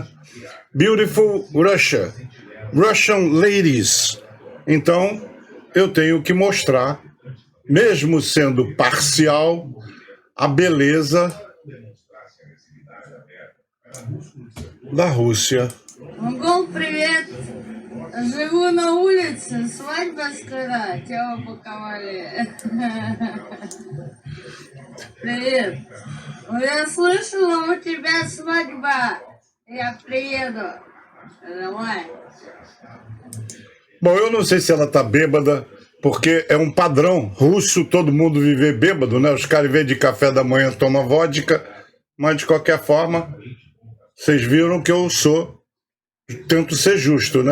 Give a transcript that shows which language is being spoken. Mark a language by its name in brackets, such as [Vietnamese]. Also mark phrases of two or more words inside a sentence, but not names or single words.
[English] Beautiful Russia, Russian ladies. [Portuguese] Então, eu tenho que mostrar, mesmo sendo parcial, a beleza da Rússia. [Russian] Монгол, привет! Живу на улице, свадьба скоро, тебя упаковали. Привет! Я слышала, у тебя свадьба. Я приеду. Давай. [Portuguese] Bom, eu não sei se ela tá bêbada, porque é um padrão russo todo mundo viver bêbado, né? Os caras, em vez de café da manhã, tomam vodka, mas de qualquer forma, vocês viram que eu tento ser justo, né?